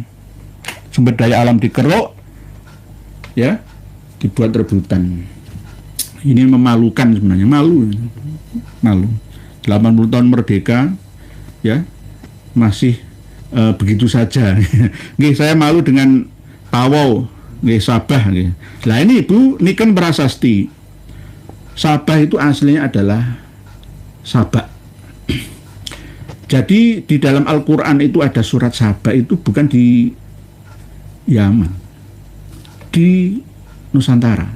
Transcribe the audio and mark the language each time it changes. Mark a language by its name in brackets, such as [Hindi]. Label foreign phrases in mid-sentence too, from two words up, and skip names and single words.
[Indonesian] Sumber daya alam dikeruk ya dibuat rebutan. Ini memalukan sebenarnya, malu. 80 tahun merdeka ya masih begitu saja. Nggih, saya malu dengan Tawau, nggih Sabah nggih. Lah ini Ibu, ini kan prasasti. Sabah itu aslinya adalah Sabak. Jadi di dalam Al-Qur'an itu ada surat Sabah itu bukan di Yaman. Di Nusantara.